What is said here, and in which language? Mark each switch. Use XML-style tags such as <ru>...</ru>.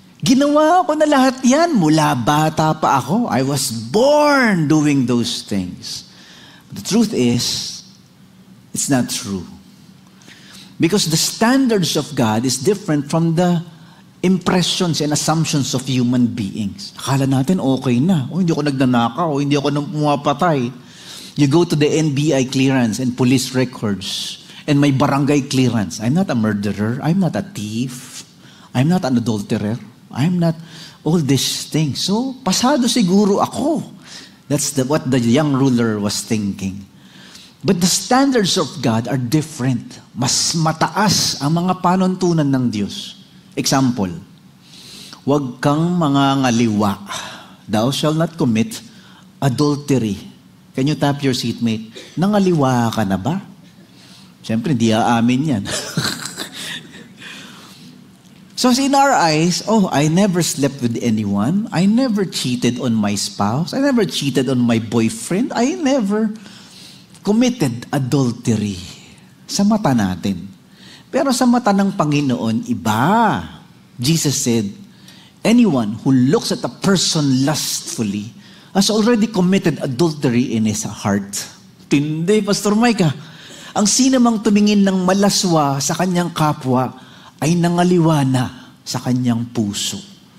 <tl>Ginawa ko na lahat yan mula bata pa ako.</tl> <en>I was born doing those things. The truth is, it's not true. Because the standards of God is different from the impressions and assumptions of human beings.</en> <tl>Akala natin okay na. Hindi ako nagnanakaw, hindi ako pumapatay.</tl> <en>You go to the NBI clearance and police records and may barangay clearance. I'm not a murderer. I'm not a thief. I'm not an adulterer. I'm not all these things. So,</en> <tl>pasado siguro ako.</tl> <en>That's what the young ruler was thinking. But the standards of God are different.</en> <tl>Mas mataas ang mga panuntunan ng Diyos. Example, huwag kang mangangaliwa.</tl> <en>Thou shall not commit adultery. Can you tap your seatmate?</en> <tl>Nangaliwa ka na ba? Siyempre, hindi aamin yan.</tl> <en>So in our eyes, I never slept with anyone. I never cheated on my spouse. I never cheated on my boyfriend. I never committed adultery.</en> <tl>Sa mata natin. Pero sa mata ng Panginoon, iba.</tl> <en>Jesus said, anyone who looks at a person lustfully has already committed adultery in his heart.</en> <tl>Tindi, Pastor Mike. Ang sinamang tumingin ng malaswa sa kanyang kapwa ay nangaliwa na sa kanyang puso.</tl>